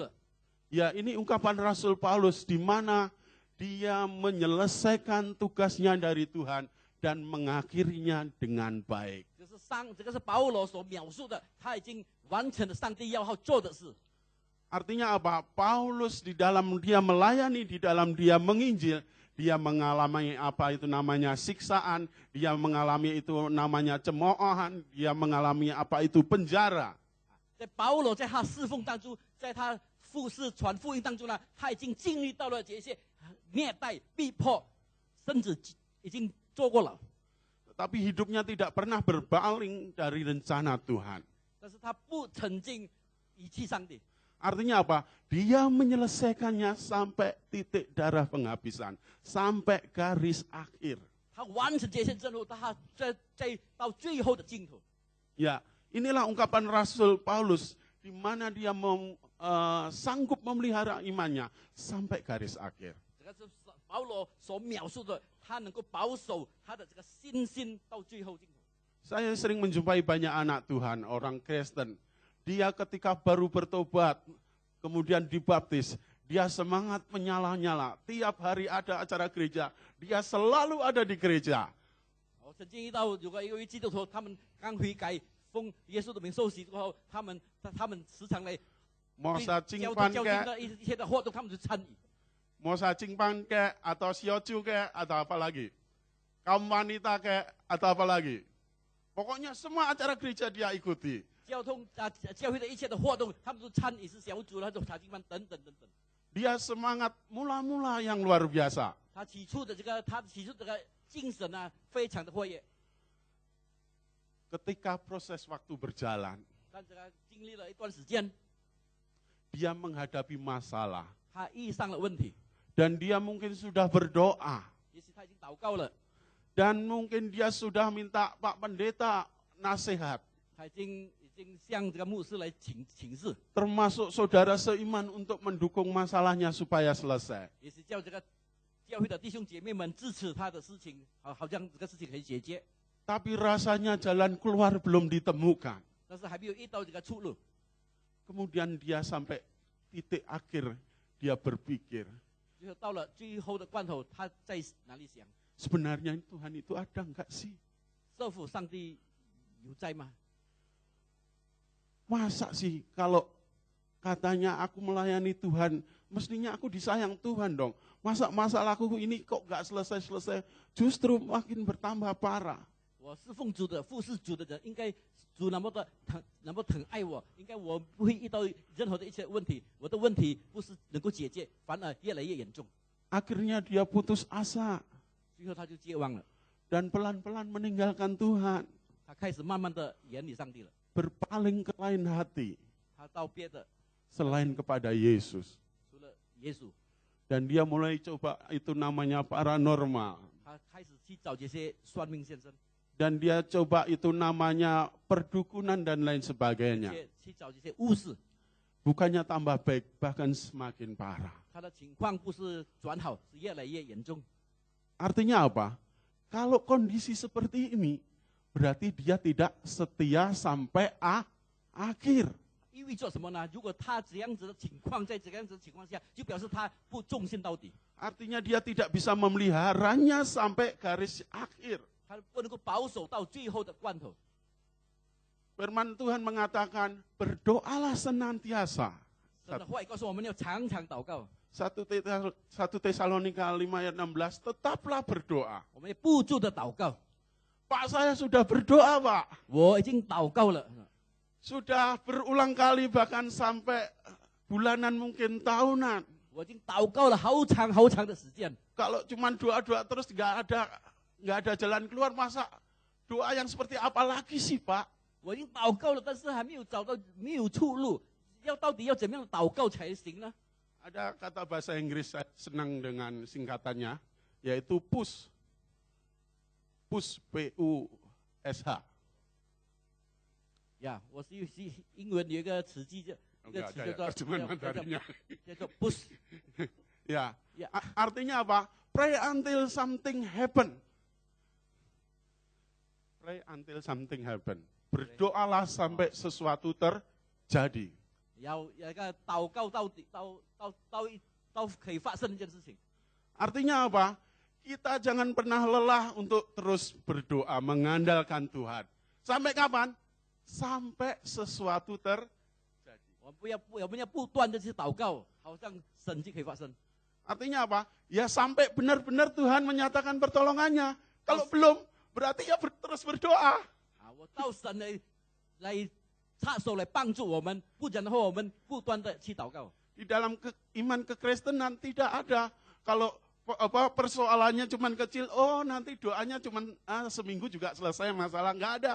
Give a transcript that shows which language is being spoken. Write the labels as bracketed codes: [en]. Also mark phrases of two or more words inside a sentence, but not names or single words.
[id] Ya, ini ungkapan Rasul Paulus di mana dia menyelesaikan tugasnya dari Tuhan dan mengakhirinya dengan baik. [zh] 这个是保罗所描述的，他已经完成了上帝要他做的事。 [id] Artinya apa? Paulus di dalam dia melayani, di dalam dia menginjil, dia mengalami apa itu namanya siksaan, dia mengalami itu namanya cemoohan, dia mengalami apa itu penjara. [zh] 在保罗在他侍奉当中，在他服侍传福音当中呢，他已经经历到了这些虐待、逼迫，甚至已经坐过牢。 [id] Tapi hidupnya tidak pernah berpaling dari rencana Tuhan. [zh] 但是他不曾经遗弃上帝。 [id] Artinya apa? Dia menyelesaikannya sampai titik darah penghabisan, sampai garis akhir. [zh] 他完成这些任务，他到最后的尽头。 [id] Ya, inilah ungkapan Rasul Paulus di mana dia sanggup memelihara imannya sampai garis akhir. [zh] 这个是保罗所描述的，他能够保守他的这个信心到最后尽头。 [id] Saya sering menjumpai banyak anak Tuhan, orang Kristen. Dia ketika baru bertobat, kemudian dibaptis, dia semangat menyala-nyala. Tiap hari ada acara gereja, dia selalu ada di gereja. [zh] 我曾经遇到有一位基督徒，他们刚悔改，奉耶稣的名受洗之后，他们时常来 [id] Mau [zh] 教 [id] sacingpan [zh] 经 [id] kek, [zh] 的一些的活动，他们就参与。 [id] mau sacingpan kek, atau siocu kek, atau apa lagi. Kaum wanita kek, atau apa lagi. Pokoknya semua acara gereja dia ikuti. [zh] 教会的一切的活动，他们都参与，是小组了，都查经班等等等等。 [id] Dia semangat mula-mula yang luar biasa. [zh] 他起初的这个精神呢，非常的活跃。 [id] Ketika proses waktu berjalan, [zh] 但这个经历了一段时间， [id] dia menghadapi masalah. [zh] 他遇上了问题， [id] Dan dia mungkin sudah berdoa. [zh] 也许他已经祷告了， [id] Dan mungkin dia sudah minta Pak Pendeta nasihat. [zh] 他已经向这个牧师来请示， [id] Termasuk saudara seiman untuk mendukung masalahnya supaya selesai. [zh] 也是叫这个教会的弟兄姐妹们支持他的事情，好像这个事情可以解决。 [id] Tapi rasanya jalan keluar belum ditemukan. [zh] 但是还没有遇到这个出路。 [id] Kemudian dia sampai titik akhir, dia berpikir, [zh] 最后到了最后的关头，他在哪里想？ [id] sebenarnya Tuhan itu ada enggak sih? [zh] 社父上帝有在吗？ [id] Masa sih kalau katanya aku melayani Tuhan, mestinya aku disayang Tuhan dong. Masa masalahku ini kok gak selesai-selesai, justru makin bertambah parah. [zh] 我是奉主的、服侍主的人，应该主那么疼爱我，应该我不会遇到任何的一切问题，我的问题不是能够解决，反而越来越严重。 [id] Akhirnya dia putus asa [zh] 最后他就绝望了， [id] dan pelan-pelan meninggalkan Tuhan, [zh] 他开始慢慢的远离上帝了， [id] berpaling ke lain hati [zh] 他到别的 [id] selain kepada Yesus. [zh] 除了耶稣， [id] Dan dia mulai coba itu namanya paranormal. [zh] 他开始去找这些算命先生， [id] Dan dia coba itu namanya perdukunan dan lain sebagainya. [zh] 去找这些巫师， [id] Bukannya tambah baik, bahkan semakin parah. [zh] 他的情况不是转好，是越来越严重。 [id] Artinya apa? Kalau kondisi seperti ini, berarti dia tidak setia sampai akhir. [zh] 意味着什么呢？如果他这样子的情况，在这样子的情况下，就表示他不忠心到底， [id] Artinya dia tidak bisa memeliharanya sampai garis akhir. [zh] 他不能够保守到最后的关头。 [id] Firman Tuhan mengatakan, berdoalah senantiasa. [zh] 神的话语告诉我们要常常祷告， [id] 1 Tesalonika 5 ayat 16, tetaplah berdoa. [zh] 我们要不住的祷告。 [id] Pak, saya sudah berdoa, Pak. [zh] 我已经祷告了， [id] Sudah berulang kali, bahkan sampai bulanan mungkin tahunan. [zh] 我已经祷告了好长好长的时间。 [id] Kalau cuma doa-doa terus nggak ada jalan keluar, masa doa yang seperti apa lagi sih, Pak? [zh] 我已经祷告了，但是还没有找到没有出路，到底要怎么样祷告才行呢？ [id] Ada kata bahasa Inggris saya senang dengan singkatannya, yaitu push. Push, P-U-S-H. [zh] 呀，我是英文有一个词句，一个词叫做 push。 [id] Ya, Ya. Artinya apa? [en] Pray until something happen. Pray until something happen. [id] Berdoalah sampai sesuatu terjadi. [zh] 要一个祷告到底，到可以发生一件事情。 [id] Artinya apa? Kita jangan pernah lelah untuk terus berdoa, mengandalkan Tuhan. Sampai kapan? Sampai sesuatu terjadi. [zh] 我们要不断的去祷告，好像神迹可以发生。 [id] Artinya apa? Ya sampai benar-benar Tuhan menyatakan pertolongannya. Kalau belum, berarti ya terus berdoa. [zh] 啊，我到神来插手来帮助我们，不然的话我们不断的去祷告。 [id] Di dalam iman kekristenan tidak ada. Kalau persoalannya cuma kecil, oh nanti doanya cuma seminggu juga selesai masalah, nggak ada.